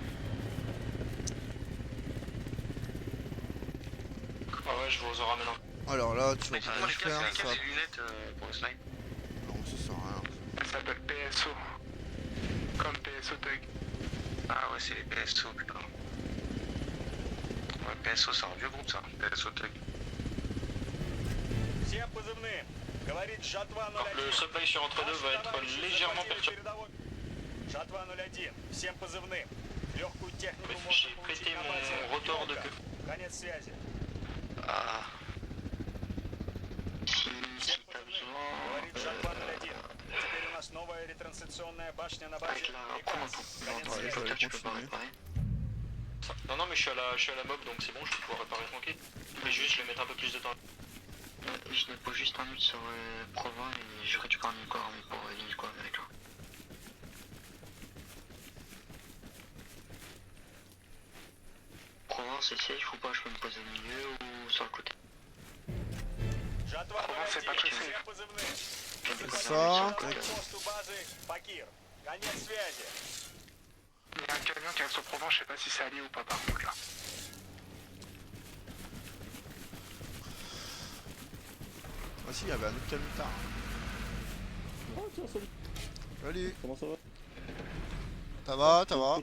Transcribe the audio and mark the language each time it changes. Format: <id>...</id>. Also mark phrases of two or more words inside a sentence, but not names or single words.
<fr>Ah ouais, je vous en ramène un. Alors là, tu vas Mais pouvoir les faire gars, ça. c'est les lunettes pour le snipe. Non, ça sert à rien. Elle s'appelle PSO. Comme PSO Tug. Ah ouais, c'est les PSO, putain. Ouais, PSO, c'est un vieux groupe ça, PSO Tug.</fr> <ru>Всем позывным. Говорит Жатва 01.</ru> <fr>Le supply sur entre deux va être légèrement perturbé.</fr> <ru>Жатва 01. Всем позывным. Легкую технику можно</ru> <fr>J'ai</fr> <ru>получить</ru> <fr>prêté</fr> <ru>на базе.</ru> <fr>mon rotor de</fr> <ru>Пятерка.</ru> <fr>queue.</fr> <ru>Конец связи.</ru> <fr>Ah,</fr> <ru>Всем позывным. Говорит Жатва 01. Теперь у нас новая ретрансляционная башня на базе.</ru> <fr>Avec la</fr> <ru>Приказ.</ru> <fr>reprendre</fr> <ru>Конец</ru> <fr>Ouais,</fr> <ru>связи.</ru> <fr>j'aurais tu peux pas continué. réparer. Non, non, mais je suis à la mob donc c'est bon, je vais pouvoir réparer tranquille. Mais juste, je vais mettre un peu plus de temps. Je dépose juste un mute sur Provins et je récupère un corps pour l'hélico américain. Provins, c'est safe ou pas? Je peux me poser au milieu ou sur le côté?</fr> <ru>Жатва</ru> <fr>Пrovence, c'est pas</fr> <ru>01.</ru> <fr>très</fr> <ru>Всем</ru> <fr>safe.</fr> <ru>позывным.</ru> <fr>Je dépose Ça. un mute sur le</fr> <ru>К</ru> <fr>côté.</fr> <ru>посту базы Факир. Конец связи.</ru> <fr>Il y a un camion qui arrive sur Provence, je sais pas si c'est allié ou pas par contre là. Ah si, il y avait un autre camion tard. Oh tiens, salut. Salut. Comment ça va? Ça va, ça va.</fr>